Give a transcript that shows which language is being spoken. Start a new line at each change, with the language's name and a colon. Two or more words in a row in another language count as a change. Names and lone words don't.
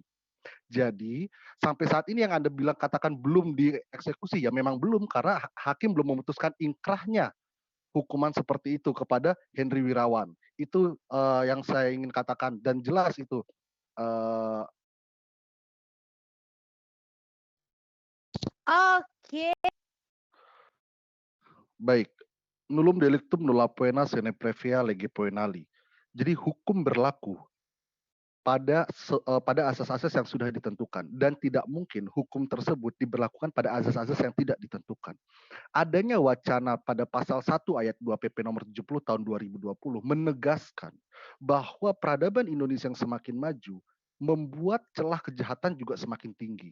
Indonesian: Jadi sampai saat ini yang Anda bilang katakan belum dieksekusi, ya memang belum karena hakim belum memutuskan inkrahnya hukuman seperti itu kepada Henry Wirawan. Itu yang saya ingin katakan dan jelas itu. Uh, Oke. Baik,
Latin: nullum delictum nulla poena sine previa lege poenali.
Indonesian: Jadi hukum berlaku pada asas-asas yang sudah ditentukan dan tidak mungkin hukum tersebut diberlakukan pada asas-asas yang tidak ditentukan. Adanya wacana pada pasal 1 ayat 2 PP nomor 70 tahun 2020 menegaskan bahwa peradaban Indonesia yang semakin maju membuat celah kejahatan juga semakin tinggi.